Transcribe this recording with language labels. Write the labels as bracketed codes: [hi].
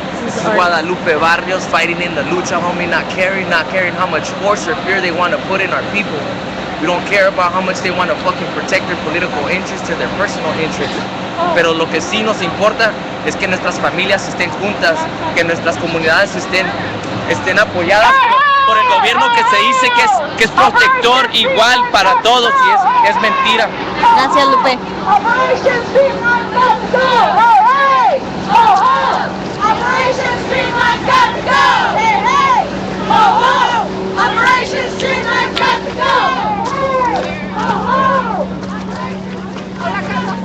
[en] This is Guadalupe Barrios fighting in the lucha, homie, not caring how much force or fear they want to put in our people. We don't care about how much they want to fucking protect their political interests or their personal interests. [es] Pero lo que sí nos importa es que nuestras familias estén juntas, que nuestras comunidades estén apoyadas por el gobierno que se dice que es protector igual para todos y es mentira. Gracias, Lupe. [en] Operation Streamline got to go! Hey, hey! Ho, ho! Operation Streamline got to go! Hey, hey! Ho, ho! Operation Streamline got to go! Hey, ho, ho!